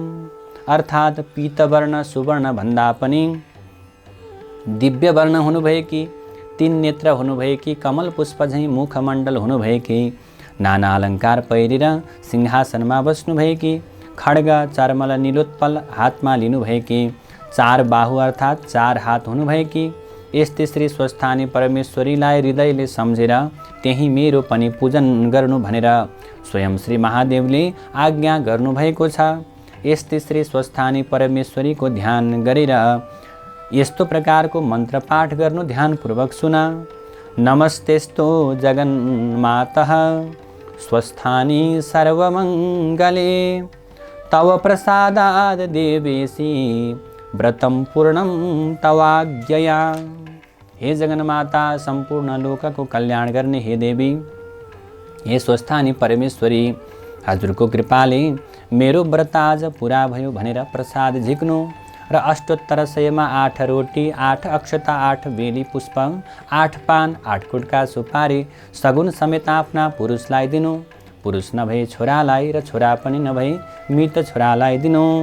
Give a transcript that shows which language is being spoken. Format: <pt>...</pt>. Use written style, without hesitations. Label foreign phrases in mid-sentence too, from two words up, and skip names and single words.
<ne>अर्थात् पीतवर्ण सुवर्ण भन्दा पनि दिव्य वर्ण हुनुभएकी, 3 नेत्र हुनुभएकी, कमल पुष्प झैँ मुखमण्डल हुनुभएकी, नाना अलङ्कार पहिरेर सिंहासनमा बस्नुभएकी, खड्ग चर्मल नीलोत्पल हातमा लिनुभएकी, 4 बाहु अर्थात् 4 हात हुनुभएकी, यस्तै श्री स्वस्थानी परमेश्वरीलाई हृदयले सम्झेर त्यही मेरो पनि पूजन गर्नु भनेर स्वयं श्री महादेवले आज्ञा गर्नुभएको छ। यस्तै श्री स्वस्थानी परमेश्वरीको ध्यान गरेर यस्तो प्रकारको मन्त्र पाठ गर्नु। ध्यानपूर्वक सुन।</ne> <sa>नमस्तेस्तु जगन्मातः स्वस्थानी सर्वमङ्गले तव प्रसादाद् देवेशी व्रतं पूर्णं तवाज्ञया।</sa> <ne>हे जगन्माता, सम्पूर्ण लोकको कल्याण गर्ने हे देवी, हे स्वस्थानी परमेश्वरी, हजुरको कृपाले मेरो व्रत आज पुरा भयो भनेर प्रसाद झिक्नु र 8800 मा 8 रोटी, 8 अक्षता, 8 बेली पुष्प, 8 पान, 8 कुटका सुपारी सगुन समेत आफ्ना पुरुषलाई दिनु। पुरुष नभए छोरालाई र छोरा पनि नभए मृत छोरालाई दिनु।</ne>